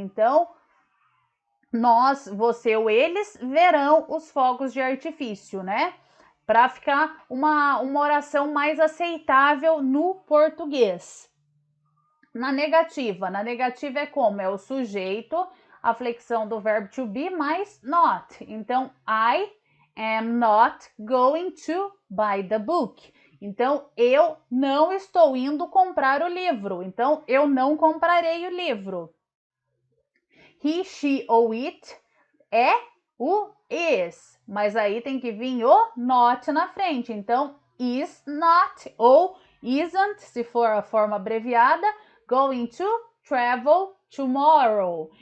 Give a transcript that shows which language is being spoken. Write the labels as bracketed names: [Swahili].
[Portuguese] Então, nós, você ou eles verão os fogos de artifício, né? Para ficar uma oração mais aceitável no português. Na negativa é como? É o sujeito, a flexão do verbo to be mais not. [English] Então, I am not going to buy the book. [Portuguese] Então, eu não estou indo comprar o livro. Então, eu não comprarei o livro. He, she ou it é o is. Mas aí tem que vir o not na frente. Então, is not ou isn't, se for a forma abreviada, [English] going to travel tomorrow.